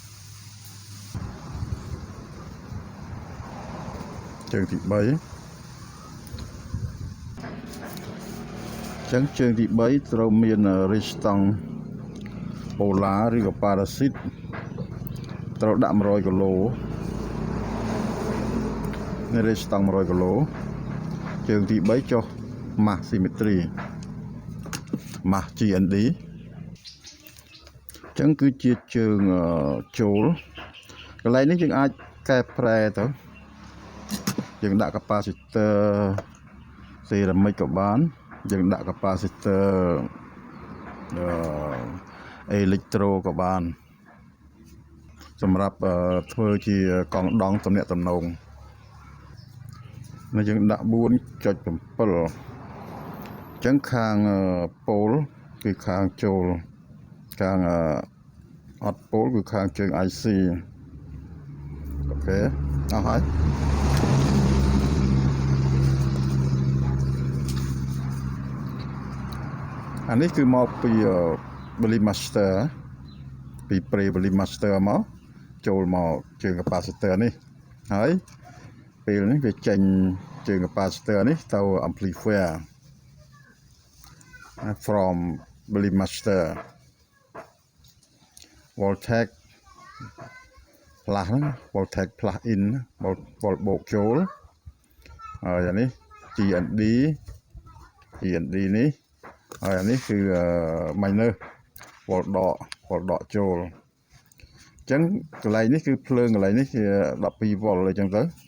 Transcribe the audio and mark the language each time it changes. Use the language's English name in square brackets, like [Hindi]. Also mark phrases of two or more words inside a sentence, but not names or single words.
[Khmer] ជើងទី3ចឹងជើងទី3ត្រូវមានរេស្តង់ប៉ូឡាឬក៏ប៉ារ៉ាស៊ីតត្រូវដាក់100គីឡូនេះរេស្តង់100គីឡូជើងទី3ចុះម៉ាស់ symmetry ម៉ាស់ GND ចឹងគឺជាជើងចូលកន្លែងនេះយើងអាចកែប្រែទៅយើងដាក់ [English] capacitor ceramic [Khmer] ក៏បានយើងដាក់ [English] capacitor electro [Khmer] ក៏បានសម្រាប់ធ្វើជាកង់ដង់ទំនាក់ទំនង ហើយយើងដាក់ 4.7 អញ្ចឹងខាងប៉ូលគឺខាងចូលខាងអត់ប៉ូលគឺខាងជើង IC អូខេអស់ហើយ អានេះគឺមកពី Blim Master ពី Pre Blim Master មកចូលមកជើង capacitor នេះហើយពេលនេះវាចេញជើង capacitor នេះទៅ amplifier [English] from Blim Master voltage plus [Khmer] ហ្នឹង [English] voltage plus in volt [Khmer] បូកចូលហើយអានេះ GND នេះហើយអានេះគឺ [English] minus volt [Khmer] ដកចូលអញ្ចឹងកន្លែងនេះគឺភ្លើងកន្លែងនេះជា12 volt អីចឹងទៅ